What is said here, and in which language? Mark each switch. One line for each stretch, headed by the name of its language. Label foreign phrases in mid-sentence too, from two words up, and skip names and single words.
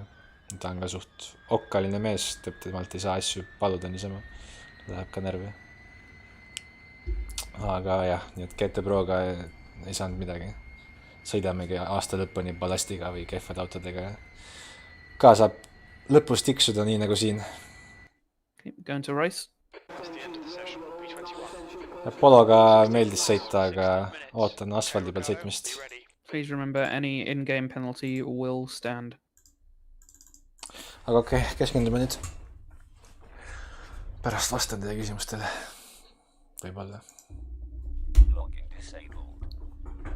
Estonian: Ta on ka suht okkaline mees, temalt ei saa asju paluda niisama. Ta läheb ka närvi. Aga jah, nii et GT Proga ei saanud midagi. Sõidamegi aasta lõpuni ballastiga või kehvad autodega. Ka saab lõpus tiksuda nii nagu siin.
English: Going to race.
Estonian: Pologa meeldis sõita, aga ootan asfaldi peal sõitmist.
English: Please remember any in-game penalty will stand.
Estonian: Aga okei, keskendume nüüd. Pärast vastan teie küsimustele. Võib-olla.
English: Locking disabled.